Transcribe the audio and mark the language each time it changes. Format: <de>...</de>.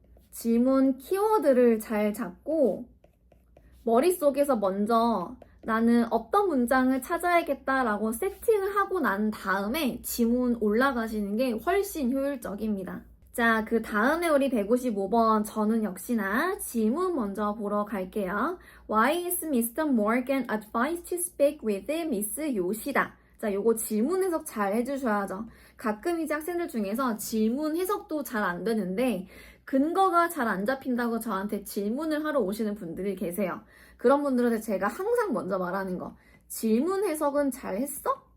<ko>질문 키워드를 잘 잡고 머릿속에서 먼저 나는 어떤 문장을 찾아야겠다라고 세팅을 하고 난 다음에 지문 올라가시는 게 훨씬 효율적입니다. 자, 그 다음에 우리 155번 저는 역시나 질문 먼저 보러 갈게요.</ko> <en>Why is Mr. Morgan advised to speak with Miss Yoshida?</en> <ko>자, 요거 질문 해석 잘 해주셔야죠. 가끔 이제 학생들 중에서 질문 해석도 잘 안 되는데 근거가 잘 안 잡힌다고 저한테 질문을 하러 오시는 분들이 계세요. 그런 분들한테 제가 항상 먼저 말하는 거 질문 해석은 잘 했어?</ko>